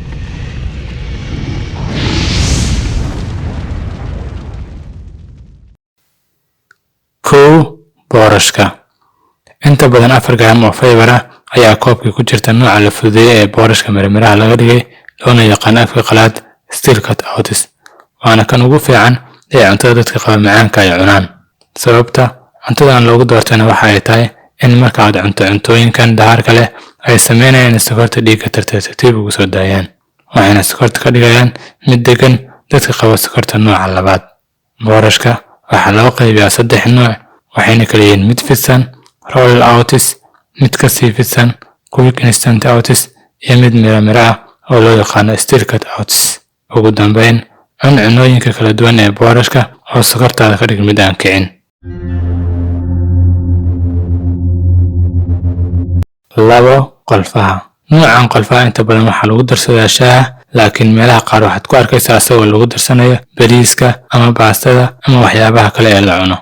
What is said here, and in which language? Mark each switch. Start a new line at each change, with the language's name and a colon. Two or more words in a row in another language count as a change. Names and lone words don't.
Somali: Boorashka. Inta badan 4 gram oo fiber ah ayaa koobka ku jirta nooca la fududeeyay ee boorashka mirmiraha laga dhigay, loona yaqaan afka qalaad
English: steel cut oats.
Somali: waana kan ugu fiican ee cuntada dadka qaba macaanka ay cunaan. Sababta cuntadan loogu doortayna waxa ay tahay in marka aad cunto cuntooyinkan dahaarka leh ay sameynayaan sokorta dhiigga tartiib ugu soo daayaan, waxayna sokorta ka dhigayaan mid degan dadka qaba sokorta nooca 2. boorashka waxaa loo qaybiyaa 3 nooc, waxayna kala yihiin mid fidsan
English: rolled oats,
Somali: mid ka sii fidsan
English: quick instant oats,
Somali: iyo mid mira ah oo loo yaqaan
English: steel cut oats.
Somali: ugu dambeyn, cun cunooyinka kala duwan ee boorashka oo sokortaada ka dhig mid aan kicin. Qolfaha. Noocan qolfaha inta badan waxaa lagu darsadaa shaaha, laakiin meelaha qaar waxaad ku arkaysaa asagoo lagu darsanayo bariiska ama baastada ama waxyaabaha kale ee la cuno.